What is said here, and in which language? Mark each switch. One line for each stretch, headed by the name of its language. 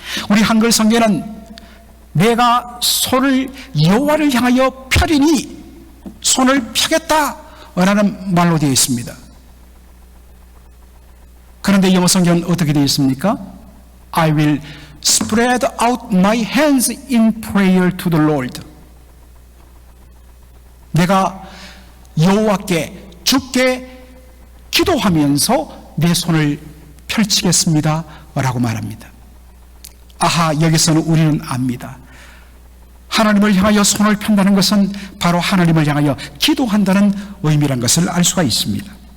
Korean: 우리 한글 성경에는 내가 손을 여호와를 향하여 펴리니 손을 펴겠다라는 말로 되어 있습니다. 그런데 영어 성경은 어떻게 되어 있습니까?
English: I will spread out my hands in prayer to the Lord.
Korean: 내가 여호와께 주께 기도하면서 내 손을 펼치겠습니다 라고 말합니다. 아하, 여기서는 우리는 압니다. 하나님을 향하여 손을 편다는 것은 바로 하나님을 향하여 기도한다는 의미란 것을 알 수가 있습니다.